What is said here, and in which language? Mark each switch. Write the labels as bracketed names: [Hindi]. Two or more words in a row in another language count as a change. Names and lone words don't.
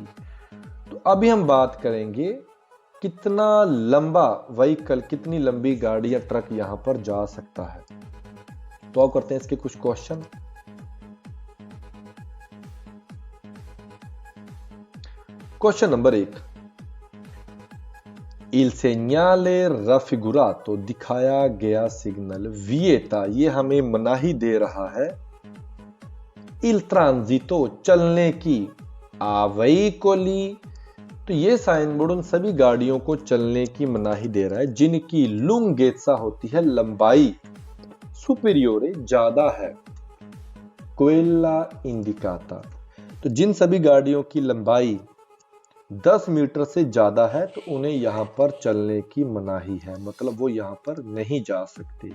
[Hindi] तो अभी हम बात करेंगे कितना लंबा व्हीकल, कितनी लंबी गाड़ी या ट्रक यहां पर जा सकता है। तो अब करते हैं इसके कुछ क्वेश्चन। [English] Question number 1, [Italian] Il segnale raffigurato, [Hindi] दिखाया गया सिग्नल, विएता ये हमें मनाही दे रहा है, [Italian] Il transito [Hindi] चलने की, [Italian] a veicoli [Hindi] तो ये साइन बोर्ड उन सभी गाड़ियों को चलने की मनाही दे रहा है जिनकी लुंगेत्सा होती है लंबाई, सुपेरियोरे ज्यादा है, [Italian] quella indicata [Hindi] तो जिन सभी गाड़ियों की लंबाई 10 मीटर से ज्यादा है तो उन्हें यहां पर चलने की मनाही है, मतलब वो यहां पर नहीं जा सकते।